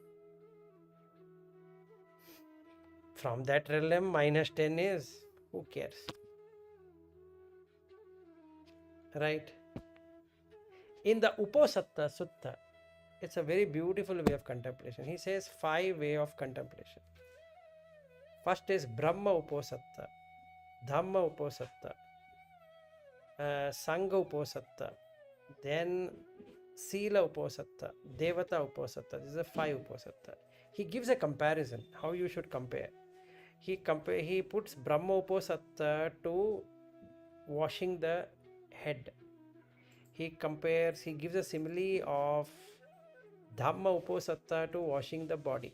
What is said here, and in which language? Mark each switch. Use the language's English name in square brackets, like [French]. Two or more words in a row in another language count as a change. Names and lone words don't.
[English] From that realm, minus 10 is, who cares? Right? In the Uposatta Sutta, it's a very beautiful way of contemplation. He says 5 way of contemplation. First is Brahma Uposatta, Dhamma Uposatta, Sangha Uposatta, then Sila Uposatta, Devata Uposatta. This is a 5 Uposatta. He gives a comparison, how you should compare. He puts Brahma Uposatta to washing the head. He gives a simile of Dhamma Uposatta to washing the body.